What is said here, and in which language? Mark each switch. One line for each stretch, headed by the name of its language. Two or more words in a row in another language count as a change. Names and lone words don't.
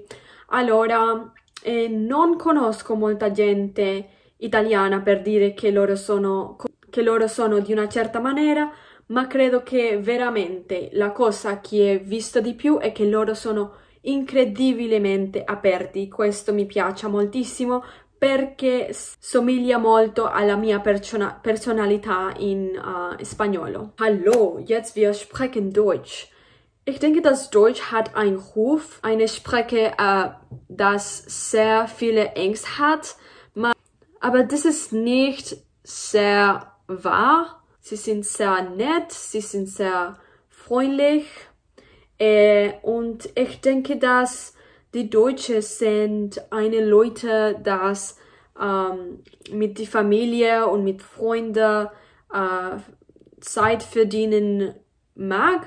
Italian: Allora, non conosco molta gente italiana per dire che loro sono di una certa maniera, ma credo che veramente la cosa che ho visto di più è che loro sono incredibilmente aperti. Questo mi piace moltissimo perché somiglia molto alla mia Personalità in spagnolo.
German: Hallo, jetzt wir sprechen Deutsch. Ich denke, dass Deutsch hat einen Ruf, eine Sprache, das sehr viele Ängste hat, aber das ist nicht sehr wahr. Sie sind sehr nett, sie sind sehr freundlich und ich denke, dass die Deutschen sind eine Leute, das mit der Familie und mit Freunden Zeit verdienen mag.